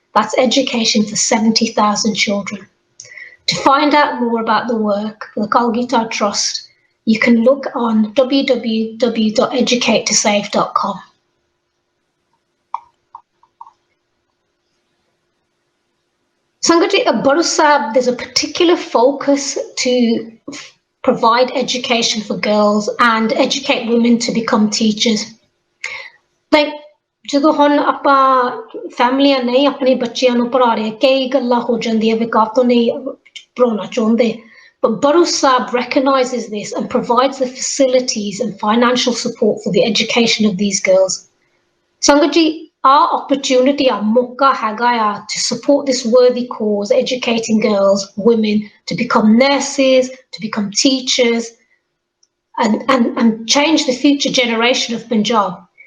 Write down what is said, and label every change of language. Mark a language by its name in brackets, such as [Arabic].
[English] That's education for 70,000 children. To find out more about the work of the Kalgitar Trust, you can look on www.educatetosave.com. Sangaji, at Baru Sahib, there's a particular focus to provide education for girls and educate women to become teachers. [Punjabi] Like, ਜਦੋਂ ਹੁਣ ਆਪਾਂ ਫੈਮਲੀਆਂ ਨਹੀਂ ਆਪਣੇ ਬੱਚਿਆਂ ਨੂੰ ਪੜ੍ਹਾ ਰਹੇ, ਕਈ ਗੱਲਾਂ ਹੋ ਜਾਂਦੀਆਂ ਵੀ ਕਾਹ ਤੋਂ ਨਹੀਂ ਪੜ੍ਹਾਉਣਾ ਚਾਹੁੰਦੇ. [English] But Baru Sahib recognises this and provides the facilities and financial support for the education of these girls. Sangaji, our opportunity, our [Punjabi] mauka haga [English] to support this worthy cause, educating girls, women to become nurses, to become teachers, and change the future generation of Punjab.